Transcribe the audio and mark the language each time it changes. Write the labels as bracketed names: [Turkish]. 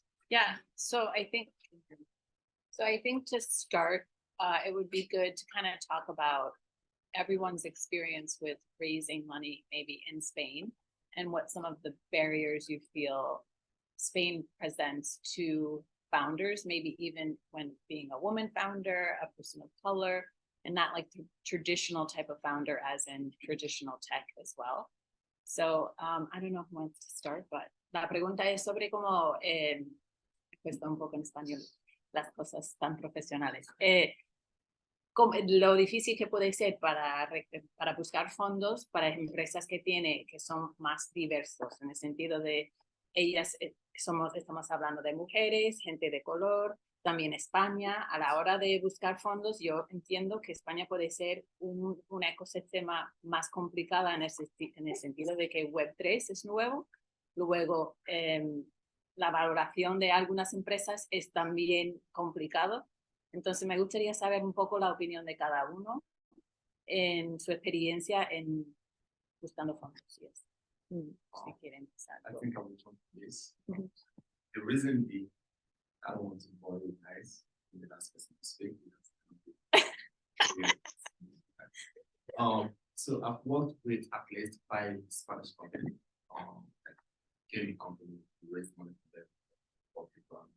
[English] Yeah, so I think to start, it would be good to kind of talk about everyone's experience with raising money, maybe in Spain, and what some of the barriers you feel Spain presents to founders, maybe even when being a woman founder, a person of color, and not like the traditional type of founder as in traditional tech as well. So I don't know who wants to start, but [Spanish] la pregunta es sobre cómo, cuesta un poco en español, las cosas tan profesionales. lo difícil que puede ser para buscar fondos para empresas que son más diversos, en el sentido de ellas estamos hablando de mujeres, gente de color, también España. A la hora de buscar fondos, yo entiendo que España puede ser un ecosistema más complicado en el sentido de que Web3 es nuevo. Luego, la valoración de algunas empresas es también complicado. Entonces, me gustaría saber un poco la opinión de cada uno en su experiencia en buscando fondos. [English] Yes. [Spanish] Si quieren empezar. [English] I think I will jump to this. Mhm. The reason being, I don't want to bore you guys in the last person to speak because so I've worked with at least 5 Spanish companies, like gaming companies, to raise money for them, for people.